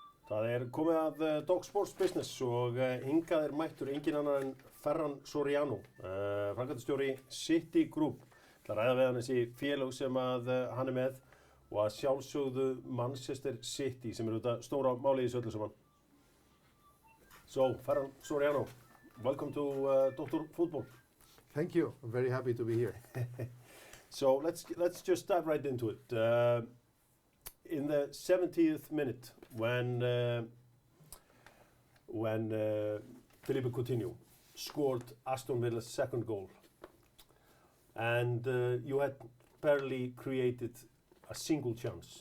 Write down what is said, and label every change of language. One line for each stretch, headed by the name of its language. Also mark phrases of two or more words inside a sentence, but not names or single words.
Icelandic: Það komið að Dog Sports Business og hingað mættur engin annar en Ferran Soriano, framkvæmdastjóri City Group. Það ræða við hann þessi félög sem að hann með og að sjálfsögðu Manchester City sem þetta stóra málið í þessu öllu saman.
English: So, Ferran Soriano, welcome to Dr. Football. Thank you. I'm very happy to be here. So let's just dive right into it. In the 70th minute, when Philippe Coutinho scored Aston Villa's second goal, and you had barely created a single chance.